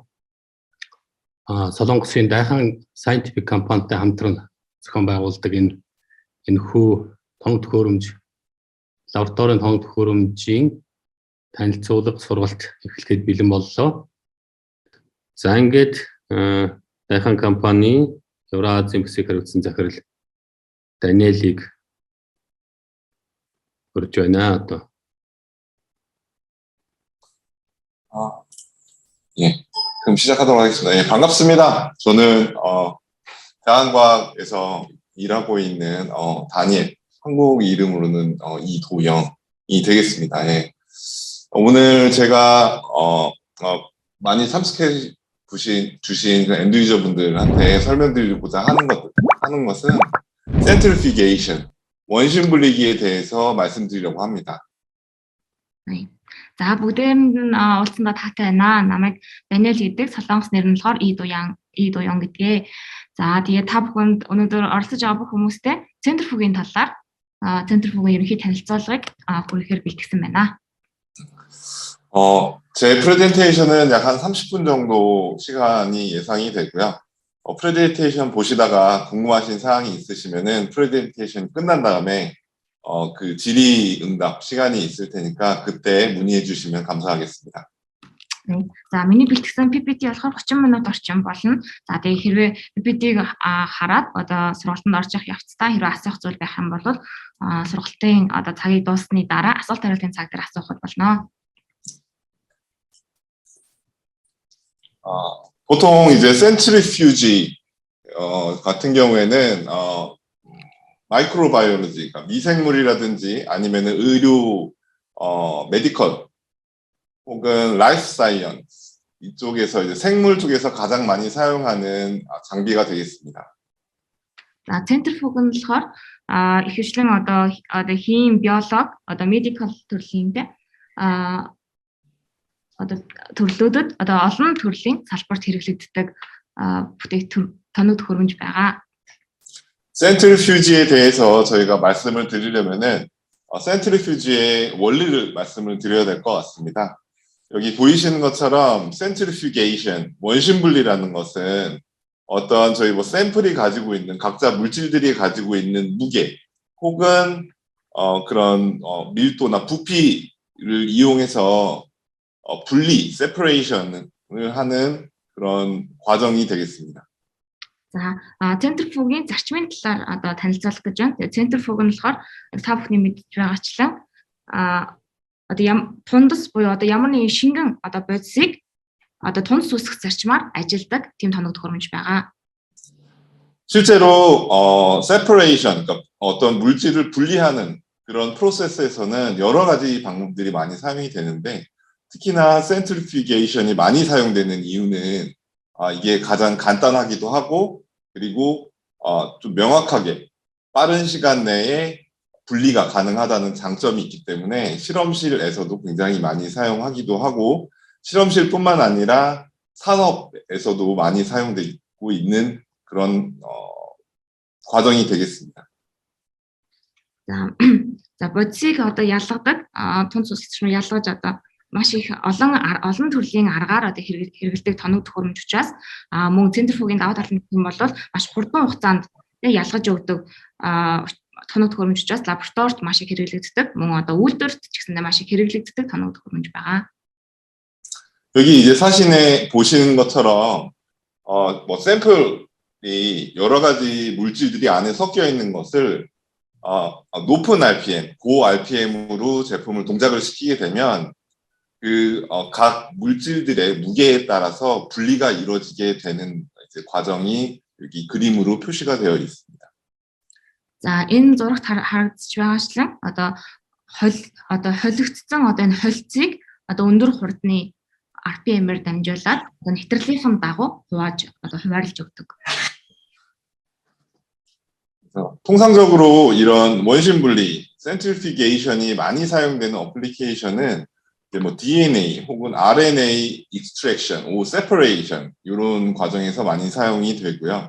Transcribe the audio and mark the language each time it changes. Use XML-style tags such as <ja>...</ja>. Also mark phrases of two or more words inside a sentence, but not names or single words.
<mn>Солонгосын Дайхан Scientific компанитай хамтран зохион байгуулдаг энэхүү тоног төхөөрөмж лабораторийн тоног төхөөрөмжийн танилцуулга сургалт эхлэхэд бэлэн боллоо. За ингээд Дайхан компани Евразийн Пасифик хэрэгцсэн захирал Даниэлийг хүрж байна одоо.</mn> <ko>예, 그럼 시작하도록 하겠습니다. 예, 반갑습니다. 저는 대한과학에서 일하고 있는 다니엘, 한국 이름으로는 이도영이 되겠습니다. 예. 오늘 제가 많이 참석해 주신 그 엔드유저 분들한테 설명드리고자 하는 것은 센트리피게이션, 원심 분리기에 대해서 말씀드리려고 합니다. 네.</ko> <mn>За бүгдээрэнд нь уулзсандаа таатай байна. Намайг Даниэл гэдэг, солонгос нэр нь болохоор Идоён гэдгээ. За тэгээ та бүхэнд өнөөдөр оролцож байгаа бүх хүмүүстээ центрифугийн талаар центрифугийн ерөнхий танилцуулгыг хүргэхээр бэлтгэсэн байна.</mn> <ko>제 프레젠테이션은 약 한 30분 정도 시간이 예상이 되고요. 프레젠테이션 보시다가 궁금하신 사항이 있으시면은 프레젠테이션 끝난 다음에 그 질의응답 시간이 있을 테니까 그때 문의해 주시면 감사하겠습니다.</ko> <mn>За миний бэлтгэсэн PPT болохоор 30 минут орчим болно. За тэгээ хэрвээ PPT-г хараад одоо сургалтанд орж явах явцдаа хэрвээ асуух зүйл байх юм бол сургалтын одоо цагийг дууссаны дараа асуулт хариултын цаг дээр асуухад болно.</mn> <ko>보통 이제 센트리퓨지 같은 경우에는 마이크로바이올로지, 그러니까 미생물이라든지 아니면은 의료, 메디컬 혹은</ko> <en>life science</en> <ko>이쪽에서 이제 생물 쪽에서 가장 많이 사용하는 장비가 되겠습니다.</ko> <mn>За центрифуг нь болохоор ихэвчлэн одоо хим, биолог, одоо медикал төрлийн одоо төрлөөдөд одоо олон төрлийн салбарт хэрэглэгддэг тоног төхөөрөмж байгаа.</mn> <ko>센트리퓨지에 대해서 저희가 말씀을 드리려면은 센트리퓨지의 원리를 말씀을 드려야 될 것 같습니다. 여기 보이시는 것처럼 센트리퓨게이션, 원심분리라는 것은 어떤 저희 뭐 샘플이 가지고 있는 각자 물질들이 가지고 있는 무게 혹은 그런 밀도나 부피를 이용해서 분리, 세퍼레이션을 하는 그런 과정이 되겠습니다.</ko> <mn>За центрифугийн зарчмын талаар одоо танилцуулах гэж байна. Тэгээ центрифуг нь болохоор та бүхний мэдж байгаачлан одоо тундас буюу одоо ямар нэгэн шингэн одоо бодисыг одоо тундас үүсгэх зарчмаар ажилладаг тийм тоног төхөөрөмж байгаа.</mn> <ko>실제로 separation, 그러니까 어떤 물질을 분리하는 그런 프로세스에서는 여러 가지 방법들이 많이 사용이 되는데 특히나 센트리피게이션이 많이 사용되는 이유는 이게 가장 간단하기도 하고 그리고 좀 명확하게 빠른 시간 내에 분리가 가능하다는 장점이 있기 때문에 실험실에서도 굉장히 많이 사용하기도 하고 실험실뿐만 아니라 산업에서도 많이 사용되고 있는 그런 과정이 되겠습니다.</ko> <mn>За бодисыг одоо ялгадаг тунц үсгчмөр ялгаж одоо маш их олон төрлийн аргаар одоо хэрэгэлдэг тоног төхөөрөмж учраас мөн центрифугийн даваа талын юм бол маш хурдан хугацаанд ялгаж өгдөг тоног төхөөрөмж учраас лабораторид маш их хэрэглэгддэг мөн одоо үйлдвэрт ч гэсэндээ маш их хэрэглэгддэг тоног төхөөрөмж байгаа.</mn> <ko>여기 이제 사진에 보시는 것처럼 뭐 샘플이 여러 가지 물질들이 안에 섞여 있는 것을 높은 RPM, 고 RPM으로 제품을 동작을 시키게 되면 각 물질들의 무게에 따라서 분리가 이루어지게 되는 이제 과정이 여기 그림으로 표시가 되어 있습니다.</ko> <mn>За энэ зурагт харагдаж байгаачлан одоо холигдсон одоо энэ холцыг одоо өндөр хурдны RPM-ээр дамжуулаад нэвтрэлийнхэн дагуу хуваарлж өгдөг.</mn> <ko>통상적으로 이런 원심 분리 센트리피게이션이 많이 사용되는 어플리케이션은 이제 뭐 DNA 혹은 RNA</ko> <en>extraction, separation</en> <ko>이런 과정에서 많이 사용이 되고요.</ko>